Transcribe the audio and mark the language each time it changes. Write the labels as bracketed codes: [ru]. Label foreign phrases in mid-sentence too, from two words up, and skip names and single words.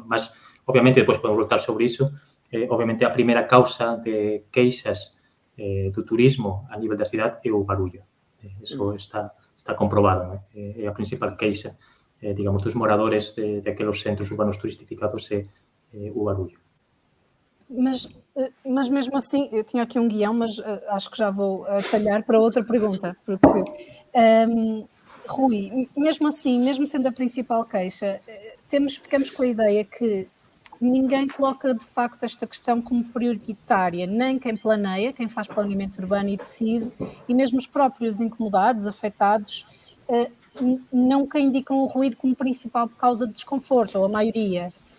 [gl] Mas, obviamente, depois podemos voltar sobre iso. Obviamente, a primeira causa de queixas do turismo a nivel da cidade é o barullo. Eso está comprobado, non é? É a principal queixa, digamos, dos moradores de aqueles centros urbanos turistificados é o barullo. [pt] Mas mesmo assim, eu tinha aqui um guião, mas acho que já vou talhar para outra pergunta, porque... Rui, mesmo assim, mesmo sendo a principal queixa, ficamos com a ideia que ninguém coloca de facto esta questão como prioritária, nem quem planeia, quem faz planeamento urbano e decide, e mesmo os próprios incomodados, afetados, nunca indicam o ruído como principal causa de desconforto, ou a maioria.